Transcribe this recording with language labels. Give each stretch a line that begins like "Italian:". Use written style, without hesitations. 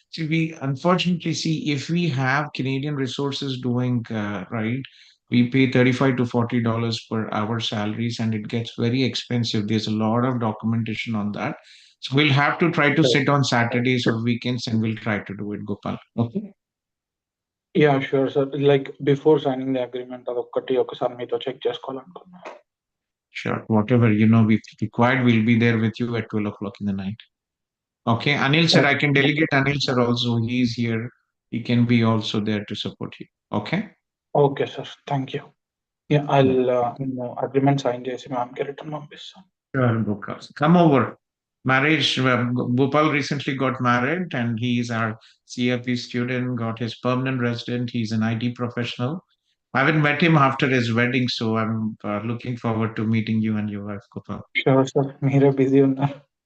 English: See, we unfortunately see if we have Canadian resources doing right, we pay $35 to $40 per hour salaries, and it gets very expensive. There's a lot of documentation on that. So we'll have to try to sit on Saturdays or weekends, and we'll try to do it, Gopal. Okay.
Telugu: Yeah sure sir, like before signing the agreement అదొక్కటి ఒకసారి మీతో check చేసుకోవాలనుకున్నా.
English: Sure. Whatever we required, we'll be there with you at 12 o'clock in the night. Okay, Anil sir, I can delegate Anil sir also. He's here. He can be also there to support you. Okay. Okay sir, thank you.
Telugu: Yeah I'll నేను agreement sign చేసి మ్యామ్కి return పంపిస్తాను.
English: Sure, Gopal. Come over. Marriage. Gopal recently got married, and he's our CFP student. Got his permanent resident. He's an IT professional. I haven't met him after his wedding, so I'm looking forward to meeting you and your wife, Gopal.
Telugu: Sure sir, మీరే busy ఉన్నారు.